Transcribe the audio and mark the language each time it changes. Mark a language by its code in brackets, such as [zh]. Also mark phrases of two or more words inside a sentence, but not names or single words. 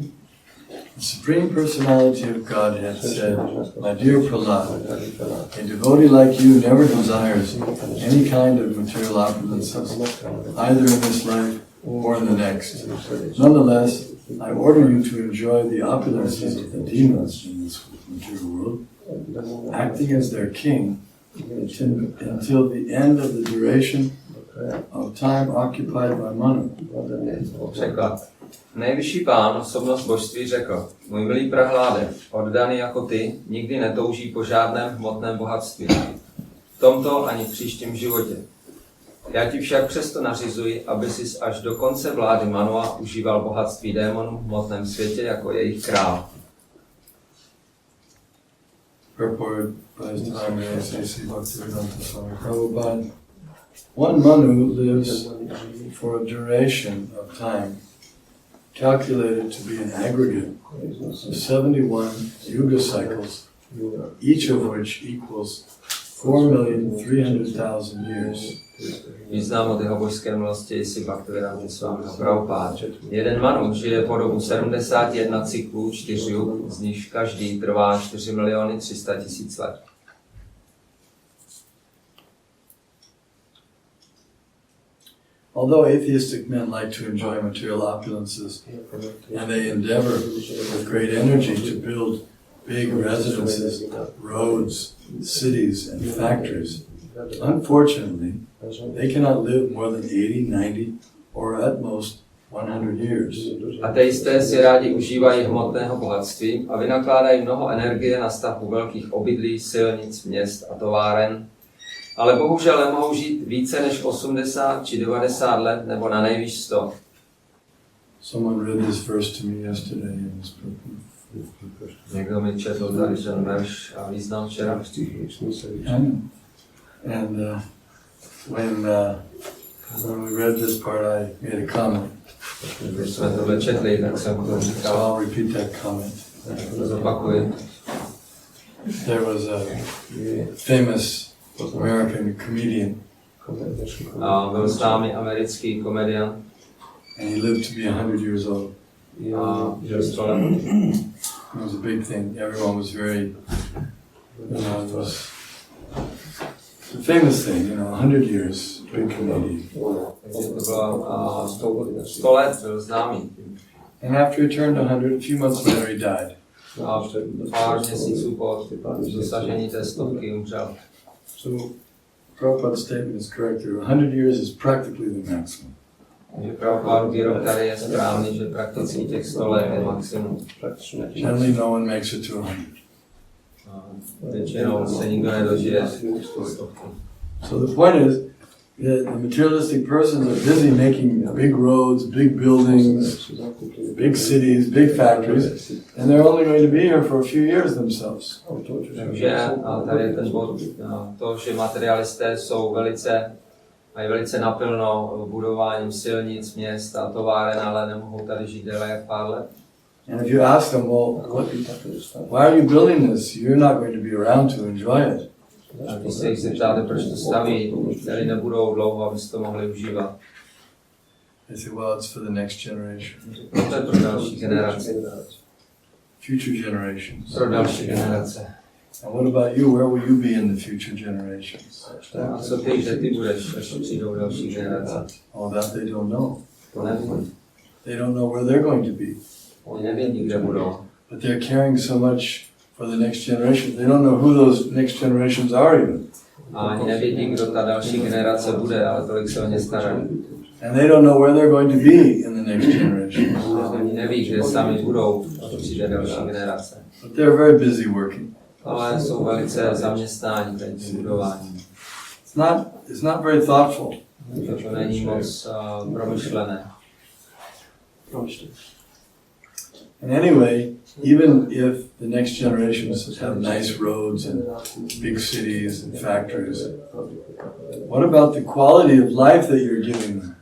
[en] The Supreme Personality of Godhead said, "My dear Prahlad, a devotee like you never desires any kind of material opulences, either in this life or in the next. Nonetheless, I order you to enjoy the opulences of the demons in this material world, acting as their king until the end of the duration of time occupied by Manu." [cs] Překlad. Nejvyšší pán, osobnost božství, řekl: Můj milý Prahláde, oddaný jako ty, nikdy netouží po žádném hmotném bohatství. V tomto ani v příštím životě. Já ti však přesto nařizuji, aby sis až do konce vlády Manua užíval bohatství démonů v hmotném světě jako jejich král. [en] One Manu lives for a duration of time calculated to be an aggregate of 71 yuga cycles, each of which equals 4,300,000 years. [cs] Význam od jeho božské milosti si Bhaktivedanta Swami Prabhupada. Jeden Manu žije po dobu 71 cyklů 4 jug, z nichž každý trvá 4,300,000 let. [en] Although atheistic men like to enjoy material opulences, and they endeavor with great energy to build big residences, roads, cities, and factories, unfortunately, they cannot live more than 80, 90, or at most 100 years. [cs] Ateisté si rádi užívají hmotného bohatství a vynakládají mnoho energie na stavbu velkých obydlí, silnic, měst a továren, ale bohužel nemohou žít více než 80 či 90 let nebo na nejvýš 100. [en] Someone read this verse to me yesterday in this book. [cs] Někdo mi četl tady ten verš a význam včera. [en] And when we read this part, I made a comment. [cs] Když jsme tohle četli, tak jsem to So říkal. [en] I'll repeat that comment. [cs] To zopakuji. [en] There was a famous American comedian. [cs] A byl známý americký komediant. [en] And he lived to be 100 years old. [cs] A žil 100 let. [en] It was a big thing. Everyone was very, it was a famous thing, 100 years, big comedian. [cs] Takže to bylo 100 let, byl známý. [en] And after he turned 100, a few months later he died. [cs] A pár měsíců po dosažení té stovky umřel. [en] So Prabhupada's statement is correct here. 100 years is practically the maximum. [cs] Takže Prabhupádův výrok tady je správný, že prakticky těch 100 let je maximum. [en] Generally no one makes it to 100. [cs] Většinou se nikdo nedožije stovky. [en] So the point is that the materialistic persons are busy making big roads, big buildings, big cities, big factories, and they're only going to be here for a few years themselves. [cs] Takže a tady je ten bod, to, že materialisté jsou mají velice napilno budováním silnic, měst a továren, ale nemohou tady žít déle jak pár let. [en] And if you ask them, well, why are you building this? You're not going to be around to enjoy it. [cs] A když se jich zeptáte, proč to staví, tady nebudou dlouho, abyste to mohli užívat. [en] They say, well, it's for the next generation. [cs] To je pro další generace. [en] Future generations. [cs] Pro další generace. [en] And what about you? Where will you be in the future generations? [cs] A co ty, kde ty budeš, až přijdou další generace? [en] All that they don't know. [cs] To nevím. [en] They don't know where they're going to be. [cs] Oni nevědí, kde budou. [en] But they're caring so much for the next generation. They don't know who those next generations are even. [cs] A ani nevědí, kdo ta další generace bude, ale tolik se o ně starají. [en] And they don't know where they're going to be in the next generation. [cs] Oni neví, kde sami budou, až přijde další generace. [en] But they're very busy working. [cs] Ale jsou velice zaměstnáni teď budováním. [en] It's not very thoughtful. [cs] To není moc promyšlené. [en] And anyway, even if the next generations have nice roads and big cities and factories, what about the quality of life that you're giving them?